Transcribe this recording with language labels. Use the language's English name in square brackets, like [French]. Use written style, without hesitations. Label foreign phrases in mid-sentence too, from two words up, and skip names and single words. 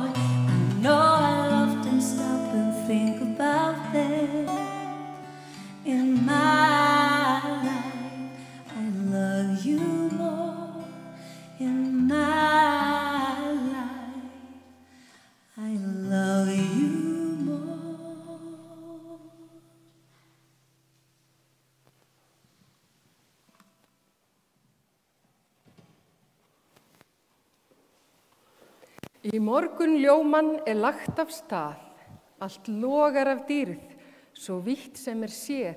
[English] I know I'll often stop and think about them. In my life, I love you more. In my life, I love you more. [Icelandic] Í morgun ljóman lagt af stað, allt logar af dýrð, svo vítt sem séð.